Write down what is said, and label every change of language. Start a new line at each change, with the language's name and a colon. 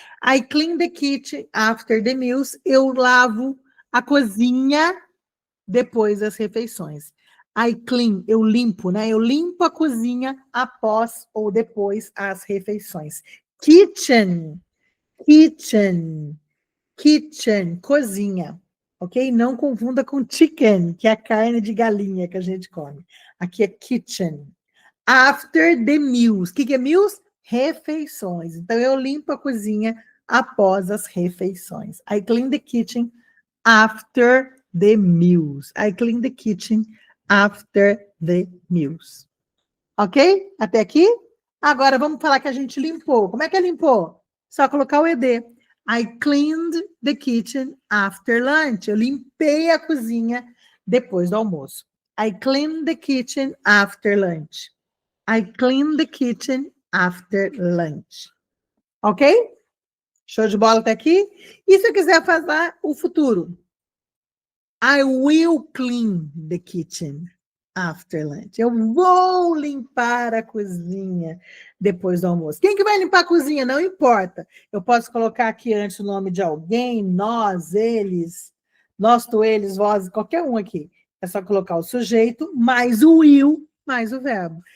English: I clean the kitchen after the meals.
Portuguese: Eu lavo a cozinha depois das refeições.
English: I clean,
Portuguese: eu limpo, né? Eu limpo a cozinha após ou depois as refeições. Kitchen, kitchen. Kitchen, cozinha, ok? Não confunda com chicken, que é a carne de galinha que a gente come. Aqui é kitchen.
English: After the meals.
Portuguese: O que é meals? Refeições. Então, eu limpo a cozinha após as refeições.
English: I clean the kitchen after the meals. I clean the kitchen after the meals.
Portuguese: Ok? Até aqui? Agora, vamos falar que a gente limpou. Como é que é limpou? Só colocar o ED.
English: I cleaned the kitchen after lunch.
Portuguese: Eu limpei a cozinha depois do almoço.
English: I cleaned the kitchen after lunch. I cleaned the kitchen after lunch.
Portuguese: Ok? Show de bola até aqui? E se eu quiser fazer o futuro?
English: I will clean the kitchen after lunch.
Portuguese: Eu vou limpar a cozinha depois do almoço. Quem que vai limpar a cozinha? Não importa. Eu posso colocar aqui antes o nome de alguém, nós, eles, nós, tu, eles, vós, qualquer um aqui. É só colocar o sujeito, mais o will, mais o verbo.